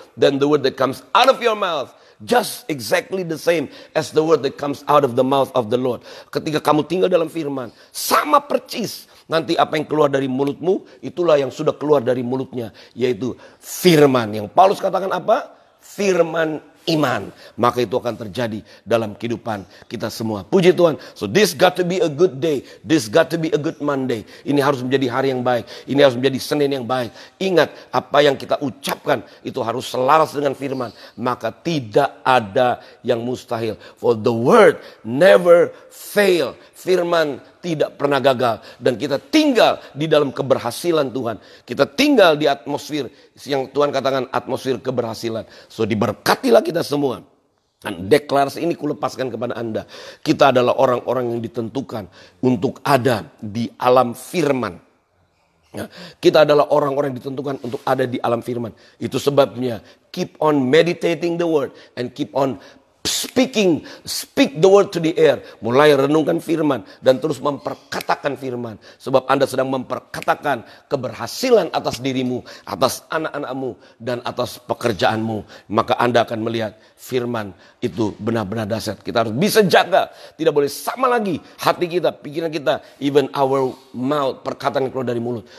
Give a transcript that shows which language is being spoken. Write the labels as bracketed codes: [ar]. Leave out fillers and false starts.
[en] Then the word that comes out of your mouth, just exactly the same as the word that comes out of the mouth of the Lord. [id] Ketika kamu tinggal dalam firman, sama percis. Nanti apa yang keluar dari mulutmu, itulah yang sudah keluar dari mulutnya. Yaitu firman. Yang Paulus katakan apa? Firman iman. Maka itu akan terjadi dalam kehidupan kita semua. Puji Tuhan. [en] So this got to be a good day. This got to be a good Monday. [id] Ini harus menjadi hari yang baik. Ini harus menjadi Senin yang baik. Ingat, apa yang kita ucapkan itu harus selaras dengan firman. Maka tidak ada yang mustahil. [en] For the word never fail. [id] Firman tidak pernah gagal. Dan kita tinggal di dalam keberhasilan Tuhan. Kita tinggal di atmosfer yang Tuhan katakan atmosfer keberhasilan. So diberkatilah kita semua. Dan deklarasi ini kulepaskan kepada Anda. Kita adalah orang-orang yang ditentukan untuk ada di alam firman. Ya, kita adalah orang-orang yang ditentukan untuk ada di alam firman. Itu sebabnya [en] keep on meditating the word and keep on speak the word to the air. [id] Mulai renungkan firman dan terus memperkatakan firman. Sebab Anda sedang memperkatakan keberhasilan atas dirimu, atas anak-anakmu, dan atas pekerjaanmu. Maka Anda akan melihat firman itu benar-benar dahsyat. Kita harus bisa jaga. Tidak boleh sama lagi hati kita, pikiran kita, [en] even our mouth, [id] perkataan yang keluar dari mulut.